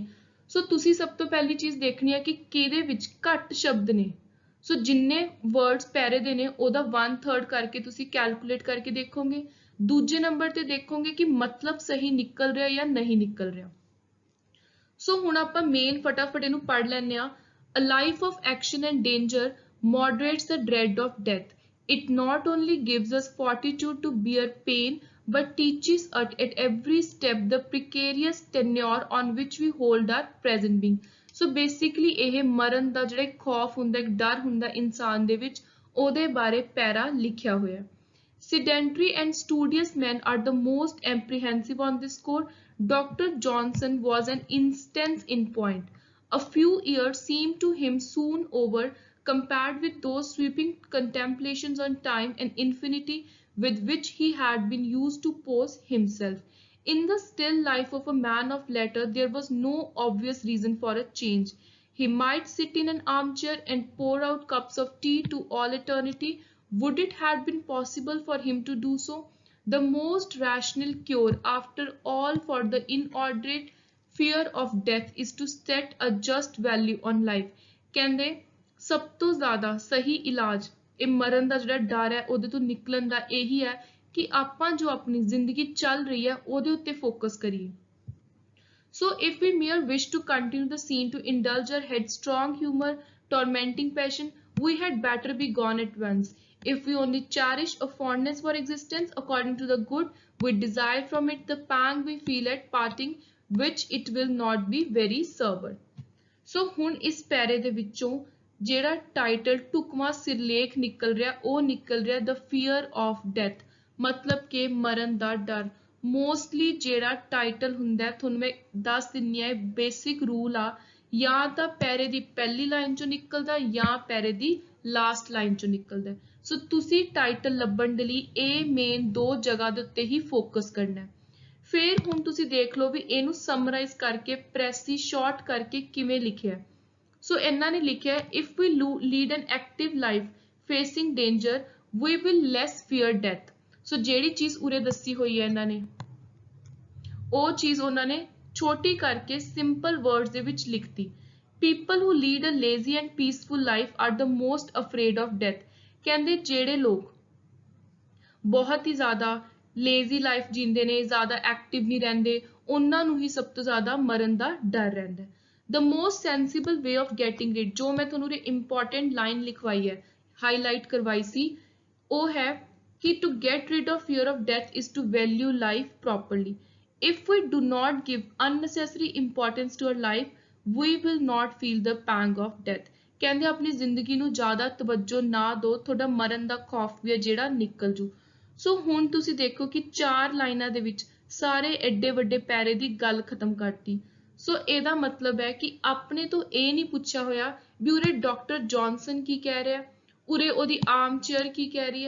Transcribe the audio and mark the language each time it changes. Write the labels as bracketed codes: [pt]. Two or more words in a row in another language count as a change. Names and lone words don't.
[pa] ਸੋ ਤੁਸੀਂ ਸਭ ਤੋਂ ਪਹਿਲੀ ਚੀਜ਼ ਦੇਖਣੀ ਹੈ ਕਿ ਕਿਹਦੇ ਵਿੱਚ ਘੱਟ ਸ਼ਬਦ ਨੇ। ਸੋ ਜਿੰਨੇ ਵਰਡਸ ਪੈਰੇ ਦੇ ਨੇ ਉਹਦਾ 1/3 ਕਰਕੇ ਤੁਸੀਂ ਕੈਲਕੂਲੇਟ ਕਰਕੇ ਦੇਖੋਗੇ। ਦੂਜੇ ਨੰਬਰ ਤੇ ਦੇਖੋਗੇ ਕਿ ਮਤਲਬ ਸਹੀ ਨਿਕਲ ਰਿਹਾ ਜਾਂ ਨਹੀਂ ਨਿਕਲ ਰਿਹਾ। ਸੋ ਹੁਣ ਆਪਾਂ ਮੇਨ ਫਟਾਫਟ ਇਹਨੂੰ ਪੜ੍ਹ ਲੈਂਦੇ ਹਾਂ। [en] A life of action and danger moderates the dread of death. It not only gives us fortitude to bear pain, but teaches us at every step the precarious tenure on which we hold our present being. [pa] ਸੋ ਬੇਸਿਕਲੀ ਇਹ ਮਰਨ ਦਾ ਜਿਹੜਾ ਖੌਫ ਹੁੰਦਾ, ਇੱਕ ਡਰ ਹੁੰਦਾ ਇਨਸਾਨ ਦੇ ਵਿੱਚ, ਉਹਦੇ ਬਾਰੇ ਪੈਰਾ ਲਿਖਿਆ ਹੋਇਆ। [en] Sedentary and studious men are the most apprehensive on this score. Dr. Johnson was an instance in point. A few years seemed to him soon over compared with those sweeping contemplations on time and infinity with which he had been used to pose himself. In the still life of a man of letters, there was no obvious reason for a change. He might sit in an armchair and pour out cups of tea to all eternity. Would it have been possible for him to do so? The most rational cure, after all, for the inordinate fear of death is to set a just value on life. [pa] ਕਹਿੰਦੇ ਸਭ ਤੋਂ ਜ਼ਿਆਦਾ ਸਹੀ ਇਲਾਜ ਇਹ ਮਰਨ ਦਾ ਜਿਹੜਾ ਡਰ ਹੈ ਉਹਦੇ ਤੋਂ ਨਿਕਲਣ ਦਾ ਇਹੀ ਹੈ ਕਿ ਆਪਾਂ ਜੋ ਆਪਣੀ ਜ਼ਿੰਦਗੀ ਚੱਲ ਰਹੀ ਹੈ ਉਹਦੇ ਉੱਤੇ ਫੋਕਸ ਕਰੀਏ। [en] So if we mere wish to continue the scene to indulge our headstrong humor, tormenting passion, we had better be gone at once. If we only cherish a fondness for existence according to the good we desire from it, the pang we feel at parting, which it will not be very sober. [pa] So ਹੁਣ ਇਸ ਪੈਰੇ ਦੇ ਵਿੱਚੋਂ ਜਿਹੜਾ ਟਾਈਟਲ ਟੁਕਮਾ ਸਿਰਲੇਖ ਨਿਕਲ ਰਿਹਾ ਉਹ ਨਿਕਲ ਰਿਹਾ [en] the fear of death, [pa] ਮਤਲਬ ਕਿ ਮਰਨ ਦਾ ਡਰ। ਮੋਸਟਲੀ ਜਿਹੜਾ ਟਾਈਟਲ ਹੁੰਦਾ ਤੁਹਾਨੂੰ ਮੈਂ ਦੱਸ ਦਿੰਨੀ ਆ, [en] basic rule [pa] ਆ, ਜਾਂ ਤਾਂ ਪੈਰੇ ਦੀ ਪਹਿਲੀ ਲਾਈਨ ਚੋਂ ਨਿਕਲਦਾ ਜਾਂ ਪੈਰੇ ਦੀ [en] last line [pa] ਚੋਂ ਨਿਕਲਦਾ। ਸੋ ਤੁਸੀਂ ਟਾਈਟਲ ਲੱਭਣ ਦੇ ਲਈ ਇਹ ਮੇਨ ਦੋ ਜਗ੍ਹਾ ਦੇ ਉੱਤੇ ਹੀ ਫੋਕਸ ਕਰਨਾ ਹੈ। ਫਿਰ ਹੁਣ ਤੁਸੀਂ ਦੇਖ ਲਓ ਵੀ ਇਹਨੂੰ ਸਮਰਾਈਜ਼ ਕਰਕੇ [en] precis short [pa] ਕਰਕੇ ਕਿਵੇਂ ਲਿਖਿਆ। ਸੋ ਇਹਨਾਂ ਨੇ ਲਿਖਿਆ [en] if we lead an active life facing danger we will less fear death। [pa] ਸੋ ਜਿਹੜੀ ਚੀਜ਼ ਉਰੇ ਦੱਸੀ ਹੋਈ ਹੈ ਇਹਨਾਂ ਨੇ ਉਹ ਚੀਜ਼ ਉਹਨਾਂ ਨੇ ਛੋਟੀ ਕਰਕੇ [en] simple words [pa] ਦੇ ਵਿੱਚ ਲਿਖਤੀ। [en] People who lead a lazy and peaceful life are the most afraid of death। [pa] ਕਹਿੰਦੇ ਜਿਹੜੇ ਲੋਕ ਬਹੁਤ ਹੀ ਜ਼ਿਆਦਾ [en] lazy life [pa] ਜੀਂਦੇ ਨੇ, ਜ਼ਿਆਦਾ ਐਕਟਿਵ ਨਹੀਂ ਰਹਿੰਦੇ, ਉਹਨਾਂ ਨੂੰ ਹੀ ਸਭ ਤੋਂ ਜ਼ਿਆਦਾ ਮਰਨ ਦਾ ਡਰ ਰਹਿੰਦਾ। [en] The most sensible way of getting rid, [pa] ਜੋ ਮੈਂ ਤੁਹਾਨੂੰ ਇਹ [en] important line [pa] ਲਿਖਵਾਈ ਹੈ, ਹਾਈਲਾਈਟ ਕਰਵਾਈ ਸੀ, ਉਹ ਹੈ ਕਿ [en] to get rid of fear of death is to value life properly. If we do not give unnecessary importance to our life, we will not feel the pang of death। [pa] ਕਹਿੰਦੇ ਆਪਣੀ ਜ਼ਿੰਦਗੀ ਨੂੰ ਜ਼ਿਆਦਾ ਤਵੱਜੋ ਨਾ ਦਿਓ, ਤੁਹਾਡਾ ਮਰਨ ਦਾ ਖੌਫ ਵੀ ਹੈ ਜਿਹੜਾ ਨਿਕਲ ਜੂ। ਸੋ ਹੁਣ ਤੁਸੀਂ ਦੇਖੋ ਕਿ 4 ਲਾਈਨਾਂ ਦੇ ਵਿੱਚ ਸਾਰੇ ਐਡੇ ਵੱਡੇ ਪੈਰੇ ਦੀ ਗੱਲ ਖਤਮ ਕਰਤੀ। ਸੋ ਇਹਦਾ ਮਤਲਬ ਹੈ ਕਿ ਆਪਣੇ ਤੋਂ ਇਹ ਨਹੀਂ ਪੁੱਛਿਆ ਹੋਇਆ ਵੀ ਉਰੇ ਡਾਕਟਰ ਜੌਨਸਨ ਕੀ ਕਹਿ ਰਿਹਾ, ਉਰੇ ਉਹਦੀ [en] arm chair [pa] ਕੀ ਕਹਿ ਰਹੀ ਹੈ।